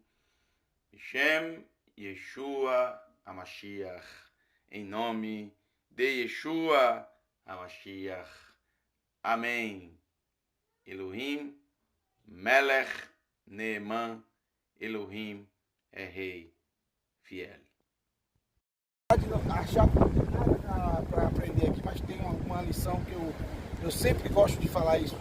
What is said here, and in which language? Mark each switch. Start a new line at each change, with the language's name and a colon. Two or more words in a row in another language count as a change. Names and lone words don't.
Hebrew: שם ישוע המשיח.
Portuguese: Em nome de Yeshua HaMashiach. Amém.
Hebrew: אלוהים מלך נאמן,
Portuguese: Elohim é rei fiel. Achar para aprender aqui, mas tem uma lição que eu sempre gosto de falar isso.